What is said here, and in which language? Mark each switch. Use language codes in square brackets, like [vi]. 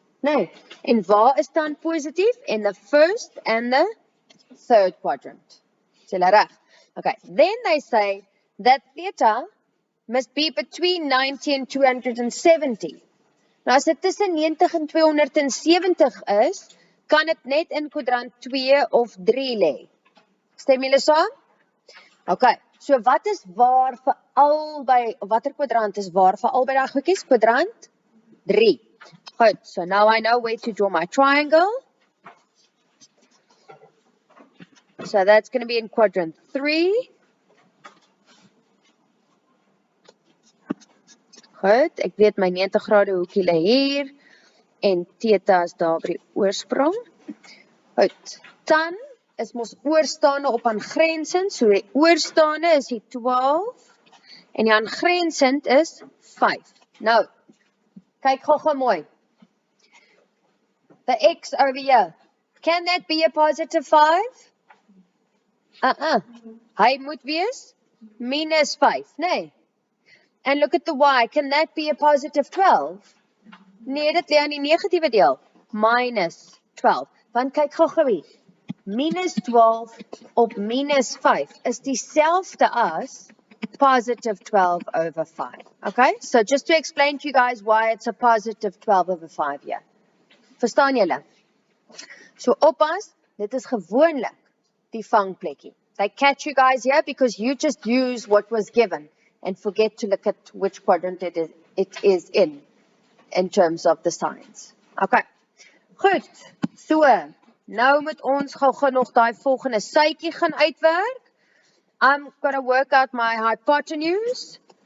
[af] Nee, en waar is tan positief? [en] In the 1st and the 3rd quadrant. [af] Is julle reg? [en] Okay, then they say that theta must be between 90 and 270. [af] Nou as dit tussen 90 en 270 is, kan dit net in kwadrant 2 of 3 lê. Stem julle saam? Okay, so wat is waar vir albei, watter kwadrant is waar vir albei daai goedjies? Kwadrant 3. [en] Goed, so now I know where to draw my triangle. So that's going to be in quadrant 3. [af] Goed, ek weet my 90 grade hoekie lê hier en theta is daar by die oorsprong. Goed, tan is mos oorstaande op aangrensend, so die oorstaande is die 12 en die aangrensend is 5. Nou, kyk gou mooi. [en] The x over here, can that be a positive 5? [af] Hy moet wees minus 5, nee. [en] And look at the y, can that be a positive 12? [af] Nee, dit lê aan die negatiewe deel, minus 12. Want kyk gou hier. Minus 12 op minus 5 is dieselfde as positive 12/5. [en] Okay, so just to explain to you guys why it's a positive 12/5 here. [af] Verstaan julle? So oppas, dit is gewoonlik die vangplekkie. [en] They catch you guys here because you just use what was given and forget to look at which quadrant it is in terms of the signs. [af] Okay, goed, so nou moet ons gou nog daai volgende sytjie gaan uitwerk. [en] I'm going to work out my hypotenuse.